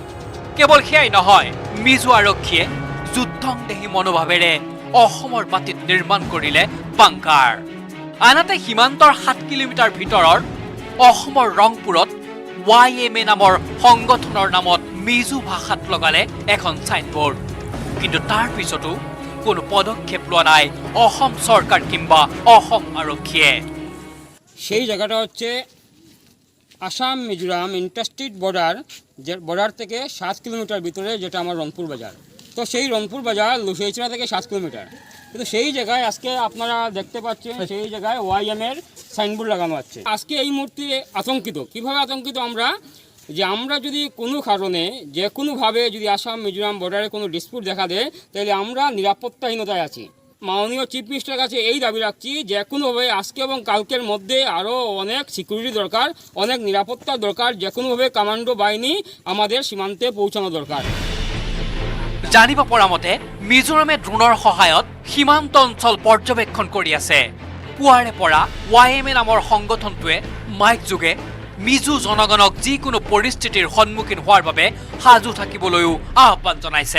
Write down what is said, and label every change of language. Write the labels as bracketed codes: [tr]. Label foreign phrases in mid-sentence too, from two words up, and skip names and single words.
[as] কেৱল সেয়াই নহয়, মিজো আৰক্ষীয়ে যুদ্ধংদেহী মনোভাৱেৰে অসমৰ মাটিত নিৰ্মাণ কৰিলে বাংকাৰ। আনহাতে সীমান্তৰ 7 কিলোমিটাৰ ভিতৰৰ অসমৰ ৰংপুৰত YMA নামৰ সংগঠনৰ নামত মিজো ভাষাত লগালে এখন ছাইনবোৰ্ড। কিন্তু তাৰ পিছতো কোনো পদক্ষেপ লোৱা নাই অসম সরকার কিংবা অসম আরক্ষীয়ে। [bn] সেই জায়গাটা হচ্ছে আসাম মিজোরাম [en] interstate border [bn] থেকে 7 কিলোমিটার ভিতরে, যেটা আমার রংপুর বাজার। তো সেই রংপুর বাজার লুসেইচড়া থেকে 7 কিলোমিটার, কিন্তু সেই জায়গায় আজকে আপনারা দেখতে পাচ্ছেন সেই জায়গায় YM-এর সাইনবোর্ড লাগানো আছে। আজকে এই মুহূর্তে আতঙ্কিত। কিভাবে আতঙ্কিত আমরা যদি কোনো কারণে যে কোনোভাবে যদি আসাম মিজোরাম বর্ডারে কোনো ডিসপিউট দেখা দেয়, তাহলে আমরা নিরাপত্তাহীনতায় আছি। মাননীয় [en] chief minister's [bn] কাছে এই দাবি রাখছি যে কোনোভাবে আজকে এবং কালকের মধ্যে আরও অনেক সিকিউরিটি দরকার, অনেক নিরাপত্তা দরকার, যে কোনোভাবে কমান্ডো বাহিনী আমাদের সীমান্তে পৌঁছানো দরকার। [as] জানিব পৰা মতে মিজোৰামে ড্ৰোনৰ সহায়ত সীমান্ত অঞ্চল পৰ্যবেক্ষণ কৰি আছে। পুৱাৰে পৰা YMA নামৰ সংগঠনটোৱে মাইক যোগে মিজো জনগণক যিকোনো পৰিস্থিতিৰ সন্মুখীন হোৱাৰ বাবে সাজু থাকিবলৈও আহ্বান জনাইছে।